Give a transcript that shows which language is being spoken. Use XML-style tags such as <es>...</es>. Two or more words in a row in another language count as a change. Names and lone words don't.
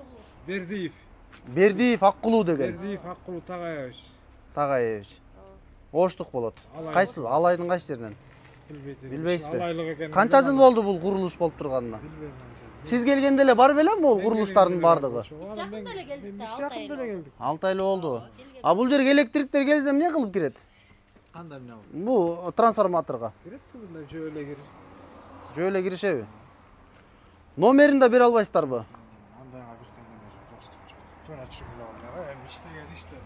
<ky>Бердиев. Бердиев Аккулуу деген. Бердиев Аккулуу Тагаевич. Тагаевич. Оштук болот. Кайсы? Алайдын кайсы жеринен? Билбейсизби? Алайлык экен. Канча жыл болду бул курулуш болуп турганына? Сиз келгенде эле бар белем бул курулуштардын бардыгы? Жакында эле келдик де Yakında эле келдик. 6 ай эле болду. А бул жерге электриктер келсе эмне кылып кирет? Кандай эмне болду? Бул трансформаторго. Кирет мындай жөө эле кирип. Жөө эле киришеби? Номерин да бере албайсыздарбы? Андайга бизден жок. Туура чыгылган, эми иштеген иштебиз.</ky>